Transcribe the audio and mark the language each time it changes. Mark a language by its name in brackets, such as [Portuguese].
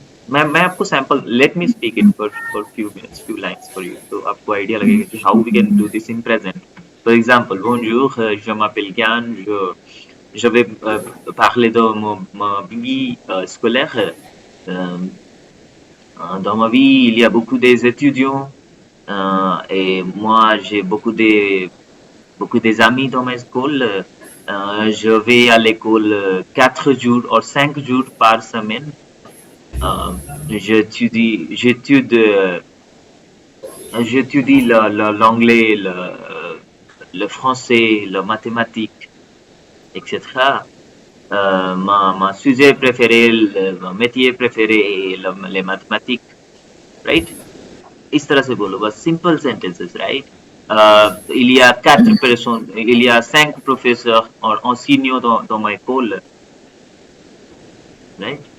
[Hindi] मैं आपको [English] sample let me speak it for few minutes few lines for you [Hindi] तो आपको [English] idea [Hindi] लगेगा कि [English] How we can do this in present. For example [French] bonjour, je m'appelle Gian, je vais parler de ma vie scolaire. Euh, dans ma vie, il y a beaucoup des étudiants et moi j'ai beaucoup des amis dans ma école. Je vais à l'école 4 jours ou 5 jours par semaine. Euh, j'étudie l'anglais, le français, le mathématique, etc. Ma sujet préféré, mon métier préféré, les mathématiques, [English] right? [Hindi] इस तरह से बोलो बस [English] simple sentences, right? [French] Il y a 4 personnes, il y a 5 professeurs [Hindi] और [French] enseignants dans ma école, [English] right?